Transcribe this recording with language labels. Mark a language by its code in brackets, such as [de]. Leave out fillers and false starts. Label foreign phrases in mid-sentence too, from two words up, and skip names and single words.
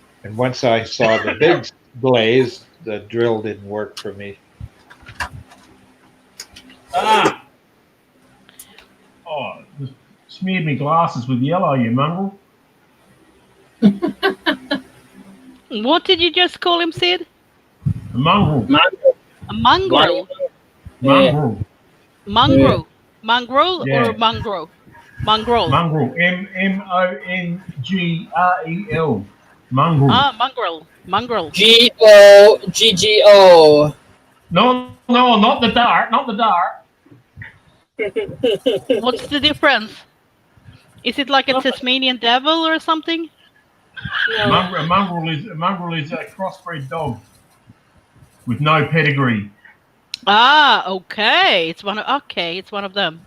[en] And once I saw the big lathe, the drill didn't work for me. Ah! Oh, just smeared me glasses with yellow, you mongrel. What did you just call him, Sid? A mongrel. A mongrel? Mongrel. Mongrel. Mongrel Yeah. or mongrel? Mongrel. Mongrel. M-O-N-G-R-E-L. Mongrel. Ah, mongrel. Mongrel. G-O-G-G-O. No, not the dart. Not the dart. What's the difference? Is it like a Tasmanian devil or something? A mongrel is a crossbred dog with no pedigree. Ah, okay. It's one of them.